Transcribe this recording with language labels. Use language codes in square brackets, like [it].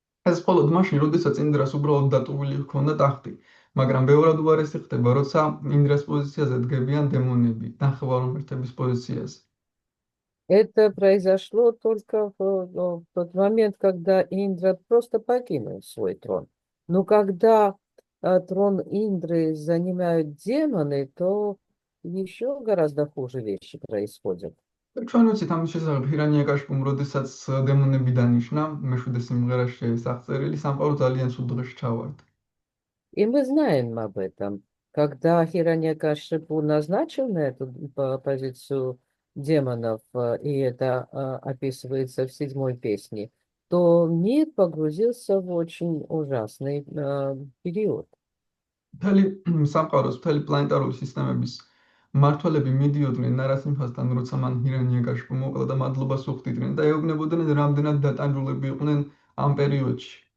[ka] ეს მხოლოდ მაშინ, როდესაც ინდრას უბრალოდ დატოვილი ჰქონდა ტახტი, მაგრამ ბევრად უარესი ხდება, როცა ინდრას პოზიციაზე დგებიან დემონები, ნახევარმართების პოზიციაზე. [ru] Это произошло только в тот момент, когда Индра просто покинул свой трон. Но когда трон Индры занимают демоны, то еще гораздо хуже вещи происходят. [ka] ჩვენ ვიცით ამის შესახებ ჰირანიაკაშკუმ, როდესაც დემონები დანიშნა, მეშვიდე სიმღერაში სახწერილი სამყარო ძალიან სულ დღეში ჩავარდა. [ru] И мы знаем об этом. Когда Хираньякашипу назначил на эту позицию демонов, и это описывается в 7-й песне, то мир погрузился в очень ужасный период. [ka] მთელი სამყაროს, მთელი პლანეტარული სისტემების მმართველები მიდიოდნენ ნარასიმჰასთან, როცა მან ჰირანიაკაშკუ მოკლა და მადლობას უხდიდნენ და ეუბნებოდნენ, რამდენად დატანჯულები იყვნენ ამ პერიოდში.